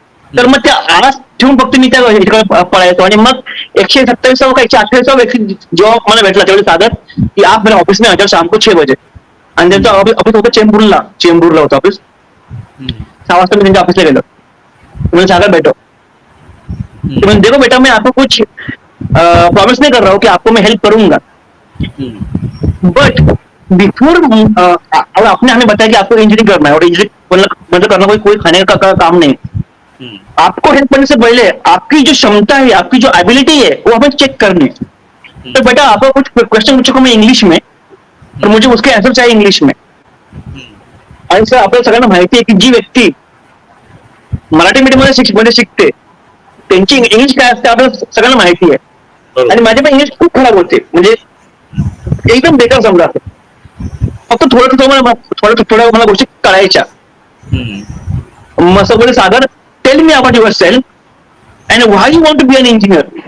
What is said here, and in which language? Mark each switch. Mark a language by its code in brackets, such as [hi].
[mr] तर मग त्या आस ठेवून फक्त मी त्या ह्याच्याकडे पळायचो. आणि मग 127वा का 128वा व्यक्ती जेव्हा मला भेटला त्यावेळी सागर की [hi] आप मेरे ऑफिस में आ जाओ शाम को 6 बजे. [mr] आणि त्यांचं ऑफिस होतं चेंबूरला होतं ऑफिस. 6 वाजता मी त्यांच्या ऑफिसला गेलो. [hi] मुझे सागर बैठो, देखो बेटा मैं आपको कुछ प्रॉमिस नहीं कर रहा हूँ कि आपको मैं हेल्प करूंगा, बट बिफोर आपने हमें बताया कि आपको इंजीनियरिंग करना है और इंजीनियरिंग मतलब करना कोई खाने का काम नहीं. आपको हेल्प करने से पहले आपकी जो क्षमता है, आपकी जो एबिलिटी है वो हमें चेक करनी है. तो बेटा आपको कुछ क्वेश्चन पूछो मैं इंग्लिश में और मुझे उसके आंसर चाहिए इंग्लिश में. [mr] आणि सर आपल्याला सगळ्यांना माहिती आहे की जी व्यक्ती मराठी मीडियम शिकते त्यांची इंग्लिश काय असते आपल्याला सगळ्यांना माहिती आहे. आणि माझे पण इंग्लिश खूप खराब होते, म्हणजे एकदम बेकार समजा. फक्त थोड्या मला गोष्टी कळायच्या. मग असं बोले, सागर [en] Tell me about yourself and why you want to be an engineer.